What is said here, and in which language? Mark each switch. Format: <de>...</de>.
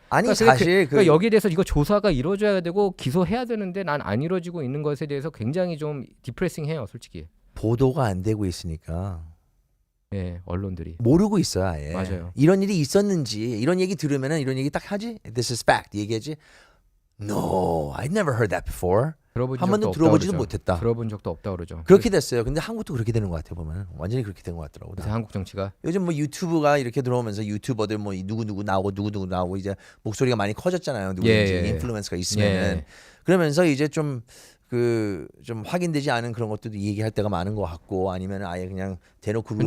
<ko>아니 그러니까 사실 그러니까 여기에 대해서 이거 조사가 이루어져야 되고 기소해야 되는데 난 안 이루어지고 있는 것에 대해서 굉장히 좀 디프레싱해요, 솔직히. 보도가 안 되고 있으니까 예, 언론들이. 모르고 있어요, 아예. 맞아요. 이런 일이 있었는지 이런 얘기 들으면은 이런 얘기 딱 하지.</ko> <en>This is fact</en> <ko>얘기하지.</ko> <en>No, I never heard that before.</en> <ko>한 번도 들어보지도 못했다. 들어본 적도 없다 그러죠. 그렇게 됐어요. 근데 한국도 그렇게 되는 것 같아요. 보면 완전히 그렇게 된 것 같더라고. 그래서 한국 정치가 요즘 뭐 유튜브가 이렇게 들어오면서 유튜버들 뭐 누구 나오고 이제 목소리가 많이 커졌잖아요. 누구든지 인플루언서가 있으면은 예. 그러면서 이제 좀 확인되지 않은 그런 것들도 얘기할 때가 많은 것 같고 아니면 아예 그냥 대놓고</ko>